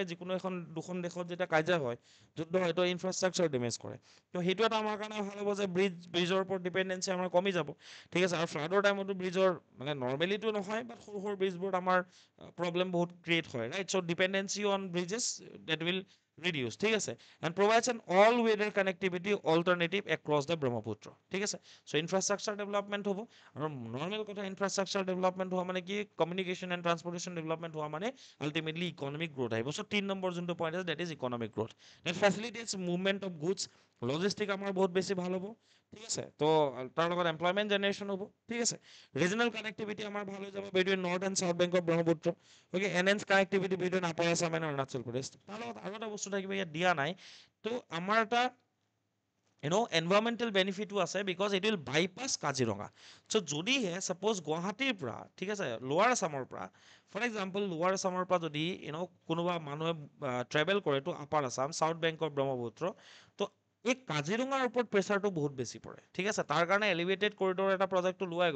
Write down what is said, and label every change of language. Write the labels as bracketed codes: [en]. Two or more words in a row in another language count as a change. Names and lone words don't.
[as] যিকোনো দুখন দেশত যেতিয়া কাজিয়া হয় যুদ্ধ হয় তো [en] infrastructure damage [as] কৰে তো সেইটো এটা আমাৰ কাৰণে ভাল হ'ব যে ব্ৰিজৰ ওপৰত ডিপেণ্ডেঞ্চি আমাৰ কমি যাব ঠিক আছে আৰু ফ্লাডৰ টাইমতো ব্ৰিজৰ মানে নৰ্মেলিটো নহয় বাট সৰু সৰু ব্ৰিজবোৰত আমাৰ প্ৰব্লেম বহুত ক্ৰিয়েট হয় [en] right so dependency on bridges that will reduce [as] ঠিক আছে [en] and provides an all weather connectivity alternative across the ব্ৰহ্মপুত্ৰ [as] ঠিক আছে [en] so infrastructure development হ'ব আৰু নৰ্মেল কথা infrastructure development হোৱা মানে কি communication and transportation development হোৱা মানে ultimately economic growth আহিব so 3 নম্বৰ যোনটো point আছে that is economic growth that facilitates movement of goods logistic আমাৰ বহুত বেছি ভাল হ'ব ঠিক আছে তো তাৰ লগত employment generation হ'ব ঠিক আছে regional connectivity আমাৰ ভাল হৈ যাব between north and south bank of Brahmaputra okay enhance connectivity between Upper Assam and Arunachal Pradesh তাৰ লগত আৰু এটা বস্তু থাকিব ইয়াত দিয়া নাই তো আমাৰ এটা environmental benefit আছে because it will bypass Kaziranga so' যদিহে ছাপ'জ গুৱাহাটীৰ পৰা ঠিক আছে লোৱাৰ আছামৰ পৰা for example লোৱাৰ আছামৰ পৰা যদি কোনোবা মানুহে ট্ৰেভেল কৰে to Upper Assam south bank of Brahmaputra তো এই কাজিৰঙাৰ ওপৰত প্ৰেছাৰটো বহুত বেছি পৰে ঠিক আছে তাৰ কাৰণে elevated corridor এটা প্ৰজেক্টটো লোৱাই